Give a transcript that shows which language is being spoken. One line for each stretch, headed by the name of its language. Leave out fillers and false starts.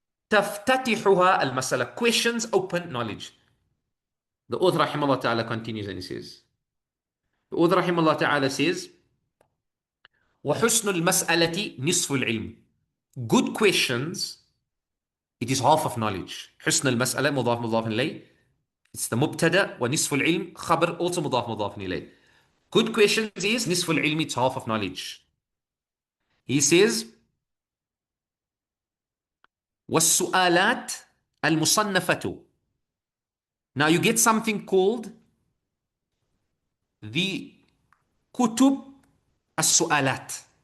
Arabic: تفتتحها المسألة.
English: Questions open knowledge. The author rahimahullah ta'ala continues and he says, the author rahimahullah ta'ala says,
Arabic: وحسن المسألة نصف العلم.
English: Good questions, it is half of knowledge.
Arabic: حسن المسألة مضاف مضاف إليه.
English: It's the
Arabic: مبتدا ونصف العلم خبر
English: also
Arabic: مضاف مضاف إليه.
English: Good questions is
Arabic: نصف العلم,
English: it's half of knowledge. He says
Arabic: والسؤالات المصنفة.
English: Now you get something called the kutub as-su'alat.